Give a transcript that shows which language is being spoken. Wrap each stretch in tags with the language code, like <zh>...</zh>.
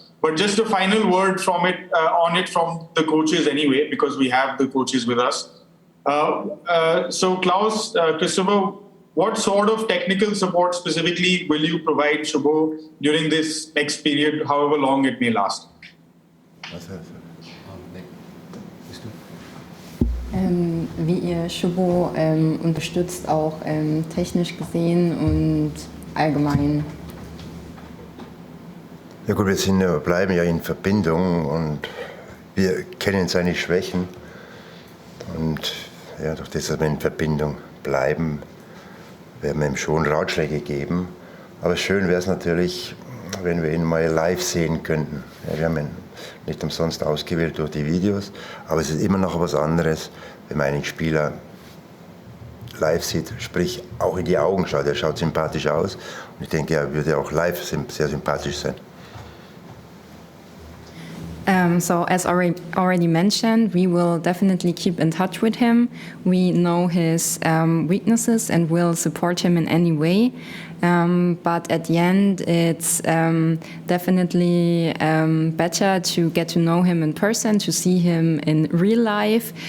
<en>But just a final word from it from the coaches anyway, because we have the coaches with us. So Klaus, Christopher, what sort of technical support specifically will you provide Shubho during this next period, however long it may last?</en> <de>Wie ihr Shubho unterstützt, auch technisch gesehen und allgemein? Ja gut, bleiben ja in Verbindung und wir kennen seine Schwächen. Und ja, durch das, dass wir in Verbindung bleiben, werden wir ihm schon Ratschläge geben. Aber schön wäre es natürlich, wenn wir ihn mal live sehen könnten. Ja, wir haben ihn nicht umsonst ausgewählt durch die Videos, aber es ist immer noch was anderes, wenn man einen Spieler live sieht, sprich auch in die Augen schaut. Er schaut sympathisch aus und ich denke, er würde auch live sehr sympathisch sein.</de> <en>So as already mentioned, we will definitely keep in touch with him. We know his weaknesses and will support him in any way. But at the end, it's definitely better to get to know him in person, to see him in real life.</en>